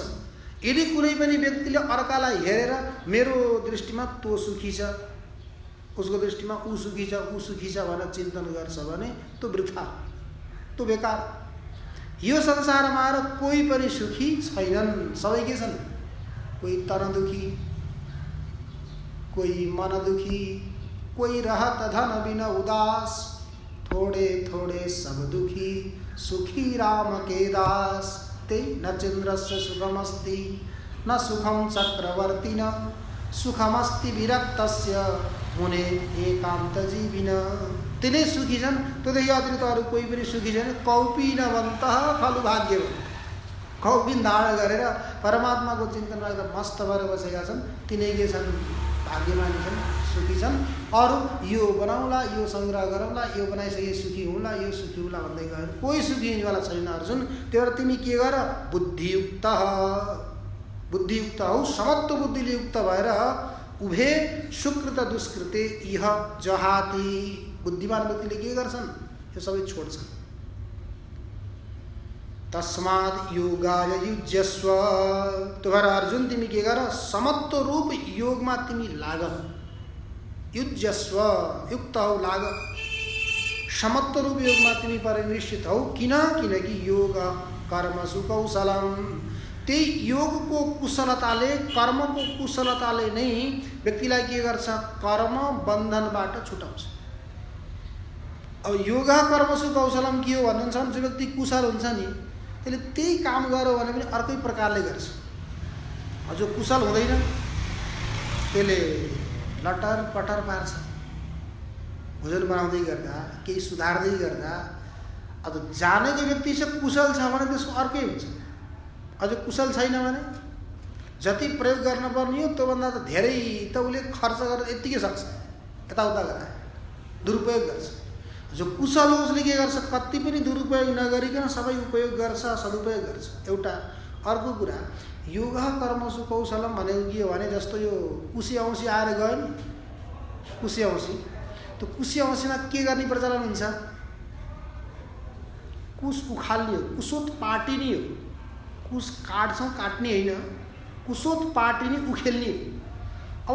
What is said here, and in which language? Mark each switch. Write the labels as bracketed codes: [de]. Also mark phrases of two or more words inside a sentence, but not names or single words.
[ne] यदि कुनै पनि व्यक्तिले अर्कालाई हेरेर मेरो दृष्टिमा तो सुखी छ, उसको दृष्टिमा ऊ सुखी छ, ऊ सुखी छ भनेर चिन्तन गर्छ भने त्यो वृथा, त्यो बेकार। यो संसारमा आएर कोही पनि सुखी छैनन्, सबै के छन्, [hi] कोही तन दुखी, कोही मन दुखी, कोही रहत धन बिन उदास, थोड़े थोड़े सब दुखी, सुखी राम के दास। [sa] ते न चंद्रस्य सुखमस्ति न सुखम चक्रवर्तिन, सुखमस्ति विरक्तस्य मुने एकांत जीविन। [ne] तिनै सुखी छन्, त्योदेखि अतिरिक्त अरू कोही पनि सुखी छैन। [sa] कौपीनवन्तः खलु भाग्यवन्तः, [ne] कौपिन धारण गरेर परमात्माको चिन्तन गर्दा मस्त भएर बसेका छन्, तिनै के छन्, भाग्यमानी छन्, सुखी छन्। अरू यो बनाउला, यो संग्रह गरौँला, यो बनाइसके सुखी हुँला, यो सुखी होला भन्दै गयो, कोही सुखी हुनेवाला छैन अर्जुन। त्यही भएर तिमी के गर, बुद्धियुक्त, बुद्धियुक्त हौ, समत्व बुद्धिले युक्त भएर [sa] उभे सुकृत दुष्कृते इह जहाति। [ne] बुद्धिमान व्यक्तिले के गर्छन्, यो सबै छोड्छन्। [sa] तस्माद् योगाय युज्यस्व, [ne] त्यो भएर अर्जुन तिमी के गर, समत्व रूप योगमा तिमी लाग। युज्यस्व, युक्त हौ, लाग। समत्व रूप योगमा तिमी परिनिष्ठित हौ। किनकि [sa] योग कर्मसु कौशलम, [ne] त्यही योगको कुशलताले, कर्मको कुशलताले नै व्यक्तिलाई के गर्छ, कर्म बन्धनबाट छुटाउँछ। अब [sa] योग कर्मसु कौशलम [ne] के हो भन्नुहुन्छ भने, जो व्यक्ति कुशल हुन्छ नि त्यसले त्यही काम गर्यो भने पनि अर्कै प्रकारले गर्छ। जो कुशल हुँदैन त्यसले लटर पटर पार्छ, भोजन बनाउँदै गर्दा, केही सुधार्दै गर्दा। अब जानेको व्यक्ति चाहिँ कुशल छ भने त्यसको अर्कै हुन्छ। अझ कुशल छैन भने जति प्रयोग गर्नुपर्ने हो त्योभन्दा त धेरै त उसले खर्च गरेर यत्तिकै सक्छ, यताउता गराए दुरुपयोग गर्छ। जो कुशल हो उसले के गर्छ, कति पनि दुरुपयोग नगरिकन सबै उपयोग गर्छ, सदुपयोग गर्छ। एउटा अर्को कुरा, [sa] योग कर्मसु कौशलम [ne] भनेको के हो भने, जस्तो यो कुशी औँसी आएर गयो नि, कुशी औँसी, त्यो कुशी औँसीमा के गर्ने प्रचलन हुन्छ? कुश उखाल्ने हो, कुशोत पाटिने हो। कुश काट्छौँ, काट्ने होइन, कुशोत पाटिने, उखेल्ने हो।